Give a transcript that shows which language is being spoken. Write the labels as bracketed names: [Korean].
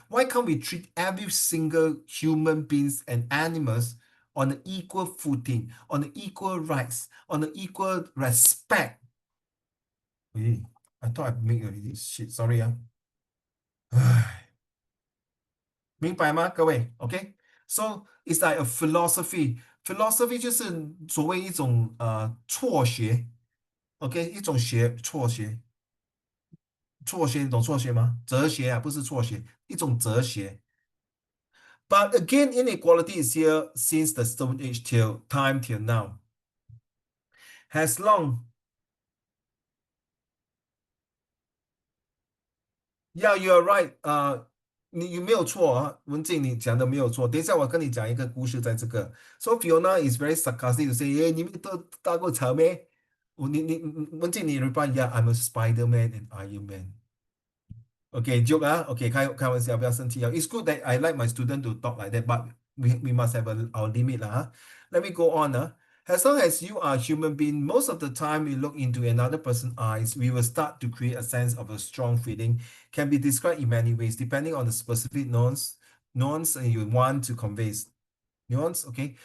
[English] Why can't we treat every single human beings and animals on an equal footing, on an equal rights, on an equal respect? Wait, I thought I make already. Shit, sorry [Chinese] 明白吗，各位？ [English] OK， so it's like a philosophy. [Chinese] Philosophy 就是所谓一种辍学，OK，一种辍学，你懂辍学吗？哲学啊，不是辍学，一种哲学。 [English] But again, inequality is here since the Stone Age till now. Has long, yeah, you are right. [Chinese] 你没有错啊，文静，你讲的没有错。等一下我跟你讲一个故事，在这个。 [English] So Fiona is very sarcastic to say, [Chinese] 哎，你们都打过草咩？ [English] 文静，你 reply, yeah, I'm a Spider-Man and Iron Man. Okay, joke Okay, [Chinese] 开玩笑，不要生气啊。 [English] It's good that I like my student to talk like that, but we must have our limit Let me go on As long as you are a human being, most of the time we look into another person's eyes, we will start to create a sense of a strong feeling. Can be described in many ways, depending on the specific nuance you want to convey. Nuance, okay.